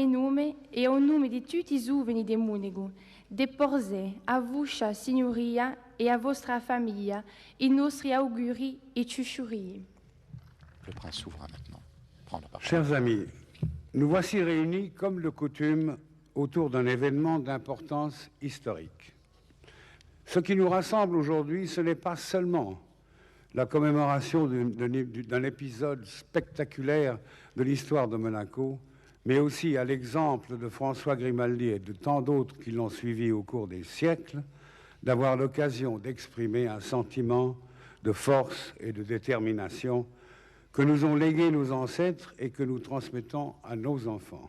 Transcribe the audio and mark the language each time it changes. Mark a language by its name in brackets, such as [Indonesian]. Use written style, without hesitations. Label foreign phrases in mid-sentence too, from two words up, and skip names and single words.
[Italian] nome e a un nome di tutti i giovani di Monaco, di porre a vostra signoria e a vostra famiglia i nostri auguri e ciucciurie. [French] Le prince souverain maintenant prend la parole. Chers amis, nous voici réunis comme de coutume autour d'un événement d'importance historique. Ce qui nous rassemble aujourd'hui, ce n'est pas seulement la commémoration d'un épisode spectaculaire de l'histoire de Monaco, mais aussi à l'exemple de François Grimaldi et de tant d'autres qui l'ont suivi au cours des siècles, d'avoir l'occasion d'exprimer un sentiment de force et de détermination que nous ont légué nos ancêtres et que nous transmettons à nos enfants.